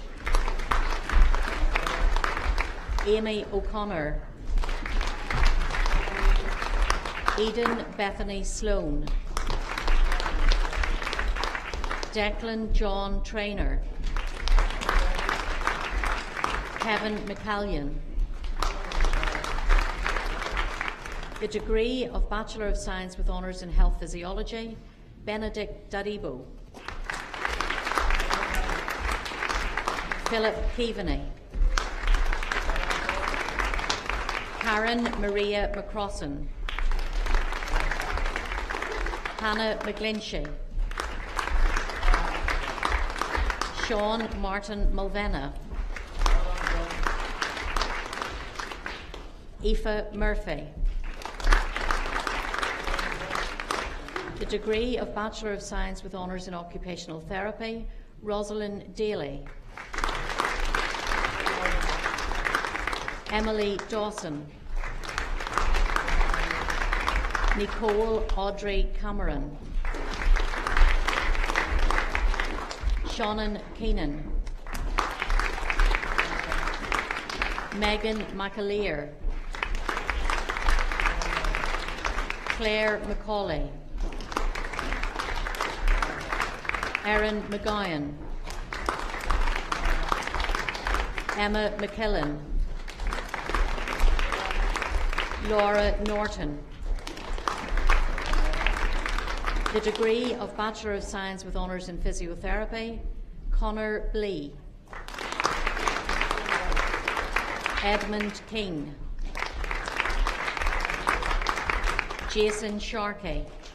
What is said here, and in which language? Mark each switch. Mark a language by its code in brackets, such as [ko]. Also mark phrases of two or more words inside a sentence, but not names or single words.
[en] Amy O'Connor. Eden Bethany Sloan. Declan John Traynor. Kevin McCallion. The degree of Bachelor of Science with Honours in Health Physiology, Benedict Daribo. Philip Keaveney. Karen Maria McCrossan. Hannah McGlinchey. Sean Martin Mulvena. Aoife Murphy. The degree of Bachelor of Science with Honours in Occupational Therapy, Rosalind Daly. Emily Dawson. Nicole Audrey Cameron. Shannon Keenan. Megan McAleer. Claire McCauley. Erin McGowan. Emma McKillen. Laura Norton. The degree of Bachelor of Science with Honours in Physiotherapy, Connor Blee. Edmund King. Jason Sharkey.